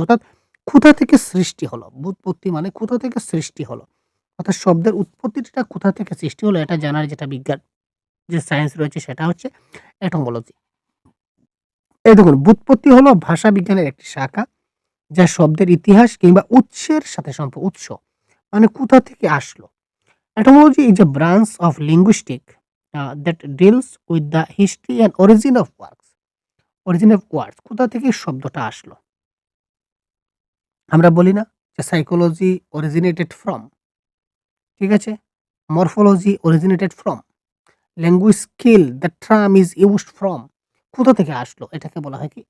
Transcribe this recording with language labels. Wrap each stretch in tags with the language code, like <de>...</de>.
<bn>অর্থাৎ কোথা থেকে সৃষ্টি হলো, ব্যুৎপত্তি মানে কোথা থেকে সৃষ্টি হলো, অর্থাৎ শব্দের উৎপত্তিটা কোথা থেকে সৃষ্টি হলো, এটা জানার যেটা বিজ্ঞান, যে সায়েন্স রয়েছে, সেটা হচ্ছে এটমোলজি। এই দেখুন, ব্যুৎপত্তি হলো ভাষা বিজ্ঞানের একটি শাখা, যা শব্দের ইতিহাস কিংবা উৎসের সাথে উৎস মানে কোথা থেকে আসলো।</bn> <en>Etymology is a branch of linguistics that deals with the history and origin of words.</en> <bn>Origin of words, কোথা থেকে শব্দটা আসলো? আমরা বলি না যে</bn> <en>psychology originated from,</en> <bn>ঠিক আছে?</bn> <en>Morphology originated from, language skill the term is used from.</en> <bn>কোথা থেকে আসলো? এটাকে বলা হয় কি?</bn>